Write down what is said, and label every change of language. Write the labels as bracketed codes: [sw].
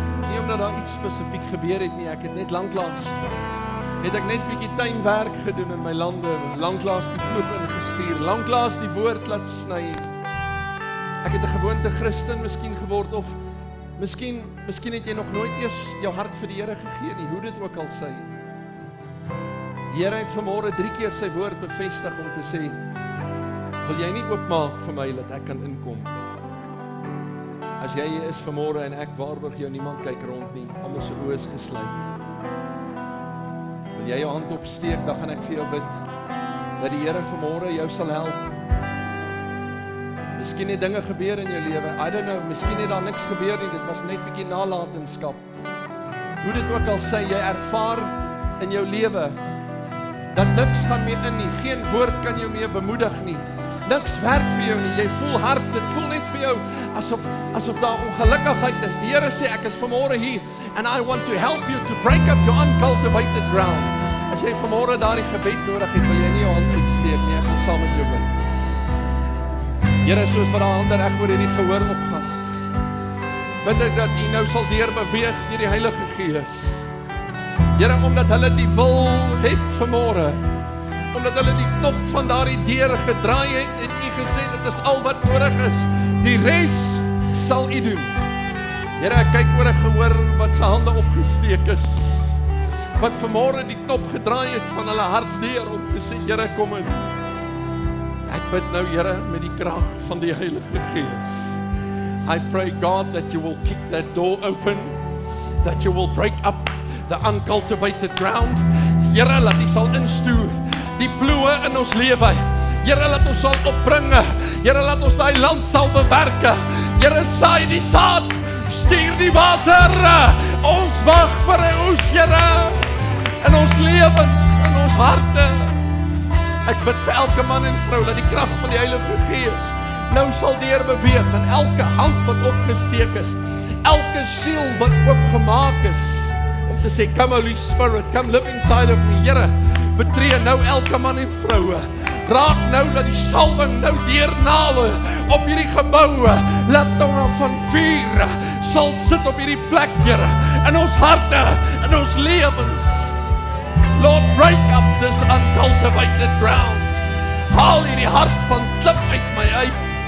[af] Nie omdat daar iets spesifiek gebeur het nie, ek het net lanklaas het ek net bietjie tuinwerk gedoen in my lande, lanklaas die ploeg ingestuur, lanklaas die woord laat sny. Ek het 'n gewoonte Christen miskien geword, of Miskien het jy nog nooit eers jou hart vir die Here gegee nie, hoe dit ook al sy. Die Here het vanmôre 3 keer sy woord bevestig om te sê, wil jy nie oopmaak vir my dat ek kan inkom? As jy hier is vanmôre en ek waarborg jou, niemand kyk rond nie, almal se oë is gesluit. Wil jy jou hand opsteek, dan gaan ek vir jou bid, dat die Here vanmôre jou sal help. Miskien het dinge gebeur in jou lewe, [en] I don't know, [af] miskien het daar niks gebeur nie, dit was net bietjie nalatenskap. Hoe dit ook al sê, jy ervaar in jou lewe, dat niks gaan meer in nie, geen woord kan jou meer bemoedig nie, niks werk vir jou nie, jy voel hard, dit voel net vir jou, asof daar ongelukkigheid is. Die Here sê, ek is vanmôre hier, [en] and I want to help you to break up your uncultivated ground. [af] As jy vanmôre daardie gebed nodig het, wil jy nie jou hand uitsteek nie, ek wil saam met jou bid. Here, soos wat daar hande reg oor hierdie gehoor opgaan, bid ek dat U nou sal deurbeweeg deur die Heilige Gees. Here, omdat hulle die wil het vanmôre, omdat hulle die knop van daardie deur gedraai het U gesê, dit is al wat nodig is, die res sal U doen. Here, ek kyk oor 'n gehoor wat sy hande opgesteek is, wat vanmôre die knop gedraai het van hulle hartsdeur om te sê, Here, kom in. Ek bid nou, Here, met die krag van die Heilige Gees. [en] I pray, God, that you will kick that door open, that you will break up the uncultivated ground. [af] Here, laat U sal instuur die ploeë in ons lewe. Here, laat ons sal opbringe. Here, laat ons daai land sal bewerke. Here, saai die saad, stuur die water. Ons wag vir 'n oes, Here, in ons lewens, in ons harte. Ek bid vir elke man en vrou, dat die krag van die Heilige Gees nou sal deurbeweeg in elke hand wat opgesteek is, elke siel wat oopgemaak is, om te sê, [en] come Holy Spirit, come live inside of me. [af] Here, betree nou elke man en vroue, raak nou dat die salwing nou deurnale op hierdie geboue, laat tonge van vuur sal sit op hierdie plek, Here, in ons harte, in ons lewens. [en] Lord, break up this uncultivated ground. [af] Haal hierdie hart van klip uit my uit.